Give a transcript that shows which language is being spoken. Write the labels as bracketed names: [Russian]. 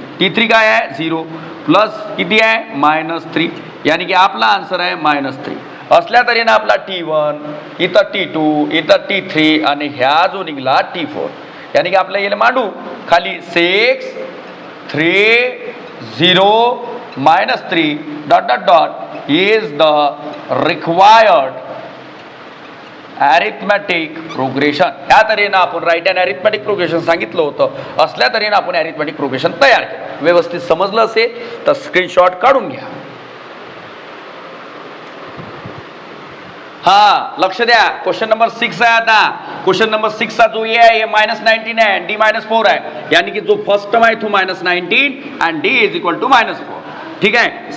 [Marathi] T3 काय आहे 0 plus किती आहे -3, यानी की आपला आन्सर आहे -3. असल्या तऱ्हेनं आपला T1, इथं T2, इथं T3 आणि ह्या जो निघला T4, यानी की आपल्या येईल मांडू खाली 6 3 0 -3 ... [English] is the required arithmetic progression. [Marathi] या तऱ्हेनं आपण राईट अँड अरिथमेटिक प्रोग्रेशन सांगितलं होतं. असल्या तऱ्हेनं आपण अरिथमेटिक प्रोग्रेशन तयार केलं. व्यवस्थित समजलं असेल तर स्क्रीनशॉट काढून घ्या. हा, लक्ष द्या, क्वेश्चन नंबर 6 आहे. आता क्वेश्चन नंबर 6 चा जो ए आहे -19 आहे, डी -4 आहे, यानी की जो फर्स्ट टर्म आहे तो -19 आणि [English] D is equal to -4. [Marathi] ठीक आहे.